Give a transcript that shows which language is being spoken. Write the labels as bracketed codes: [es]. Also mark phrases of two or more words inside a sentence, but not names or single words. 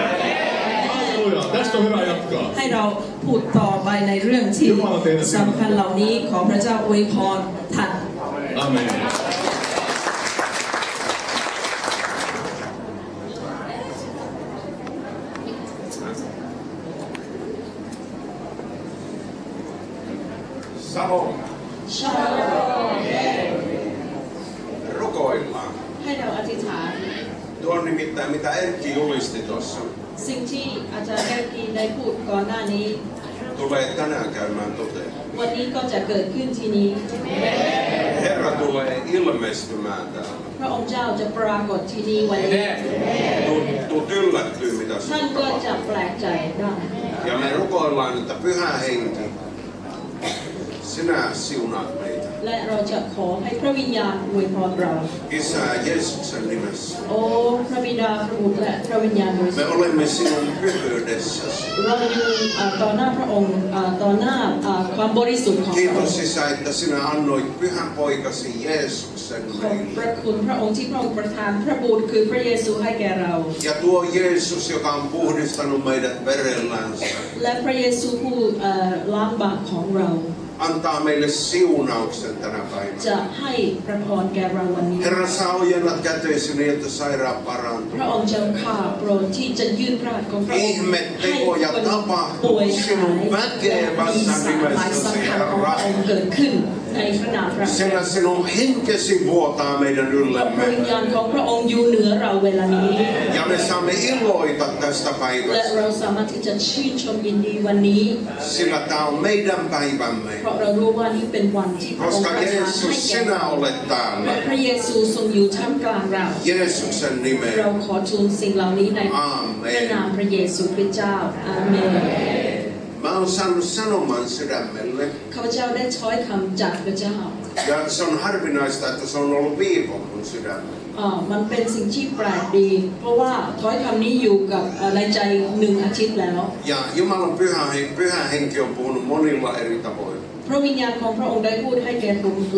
[fi] Halleluja! Tästä on hyvä jatkaa. [th] ให้เราพูดต่อไปในเรื่องที่สำคัญเหล่านี้ขอพระเจ้าอวยพรท่าน [fi] Amen. Shalom. Rukoillaan. [th] ให้เราอธิษฐาน [fi] Tuo on nimittäin mitä Erkki julisti tuossa. [th] สิ่งที่อาจารย์แก้วกีได้พูดก่อนหน้านี้ [fi] Tulee tänään käymään toteen. [th] วันนี้ก็จะเกิดขึ้นที่นี้ [fi] Herra tulee ilmestymään täällä. [th] พระองค์เจ้าจะปรากฏที่นี่วันนี้ [fi] Tuut yllättyy mitä [th] ท่าน [fi] sinulla [th] ก็จะ [fi] tapahtuu. [th] แปลกใจได้ [fi] Ja me rukoillaan, että Pyhä Henki, sinä siunaat meitä. [th] และเราจะขอให้พระวิญญาณอวยพรเรา [fi] Isä Jeesuksen nimessä. [th] โอ้พระบิดาพระบุตรและพระวิญญาณบริสุ [fi] Me [th] ทธิ์ [fi] olemme sinun pyhyydessäsi. [th] เราอยู่ต่อหน้าพระองค์ต่อหน้าความบริสุทธิ์ของพระอง [fi] Kiitos [th] ค์ [fi] Isä, että sinä annoit Pyhän Poikasi Jeesuksen [th] ขอบพ [fi] meille. [th] ระคุณพระองค์ที่พระองค์ประทานพระบุตรคือพระเยซูให้แก่เรา [fi] Ja tuo Jeesus, joka on puhdistanut meidät verellänsä, [th] และพระเยซูผู้ล้างบาปของเรา [fi] antaa meille siunauksen tänä [th] จะ [fi] päivänä. [th] ให้พระพรแก่เราวันนี้ [fi] Herra, sä ojennat käteesi niin, että sairaat [th] พระ [fi] parantuu. [th] องค์เจ้าข้าโปรดที่จะยื่นพระหัตถ์ของพระองค์ [fi] Ihme [th] ให้ [fi] tekoja [th] คน [fi] tapahtuu [th] ป่วยหาย [fi] sinun [th] และ [fi] väkevässä [th] มีสาย [fi] nimessäsi, [th] สำคัญของพ [fi] Herra. [th] ระองค์เกิดขึ้นในพระนามพระ [fi] Sillä sinun henkesi vuotaa meidän [th] พระวิญ [fi] yllemme. [th] ญาณของพระองค์อยู่เหนือเราเวลานี้ [fi] Ja me saamme iloita tästä [th] และ [fi] päivästä. [th] เราสามารถที่จะชื่นชมยินดีวันนี้ [fi] Sillä tämä on meidän päivämme. [th] เพราะเรารู้ว่านี่เป็นวันที่พระองค์ [fi] Koska [th] ประทานให้ [fi] Jeesus, [th] แก่ [fi] sinä [th] เรา [fi] olet [th] และ [fi] täällä. [th] พระเยซูทรงอยู่ท่ามกลางเรา [fi] Jeesuksen [th] เรา [fi] nimeen. [th] ขอทูลสิ่งเหล่านี้ในพ [fi] Aamen. [th] ระนามพระเยซูคริสต์เจ้าอาเมน [fi] Mä oon saanut sanoman sydämelle. [th] ข้าพเจ้าได้ช้อยคำจากพระเจ้า [fi] Ja se on harvinaista, että se on ollut viikon mun sydämellä. [th] มันเป็นสิ่งที่แปลกดี เพราะว่าถ้อยคำนี้อยู่กับในใจ1 อาทิตย์แล้ว [fi] Ja Jumalan pyhä henki on puhunut monilla eri tavoin.